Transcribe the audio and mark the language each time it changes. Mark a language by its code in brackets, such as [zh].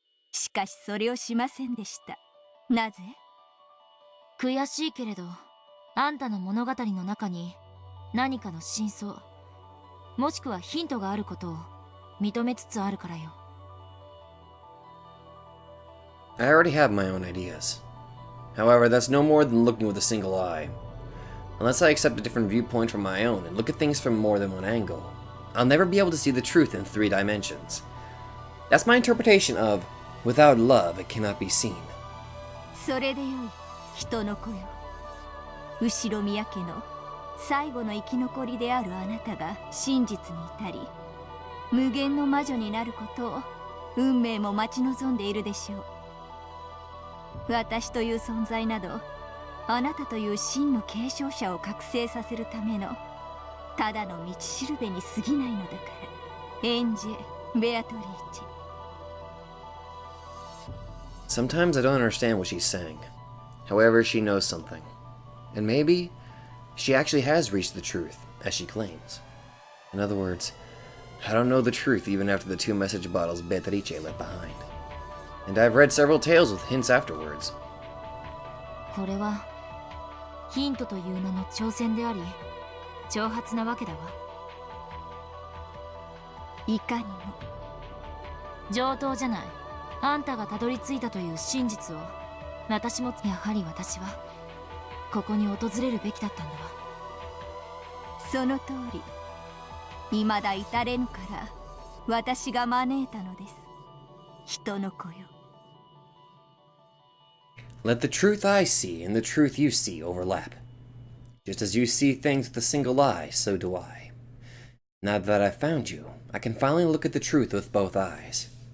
[ja] しかしそれをしませんでした。なぜ？悔しいけれど、あんたの物語の中に何かの真相、もしくはヒントがあることを認めつつあるからよ。 [en] I already have my own ideas. However, that's no more than looking with a single eye. Unless I accept a different viewpoint from my own and look at things from more than one angle, I'll never be able to see the truth in 3 dimensions. That's my interpretation of, without love, it cannot be seen. [ja] それでよい、人の子よ。後ろ宮家の最後の生き残りであるあなたが真実に至り、無限の魔女になることを運命も待ち望んでいるでしょう。私という存在など、あなたという真の継承者を覚醒させるためのただの道しるべに過ぎないのだから。エンジェ・ベアトリーチェ。 [en] Sometimes I don't understand what she's saying. However, she knows something. And maybe she actually has reached the truth, as she claims. In other words, I don't know the truth even after the 2 message bottles Beatrice left behind. And I've read several tales with hints afterwards. [ja] これはヒントという名の挑戦であり、挑発なわけだわ。いかにも。上等じゃない。あんたがたどり着いたという真実を、私もやはり私はここに訪れるべきだったんだわ。その通り。未だ至れぬから私が招いたのです。人の子よ。 [en] Let the truth I see and the truth you see overlap. Just as you see things with a single eye, so do I. Now that I've found you, I can finally look at the truth with both eyes.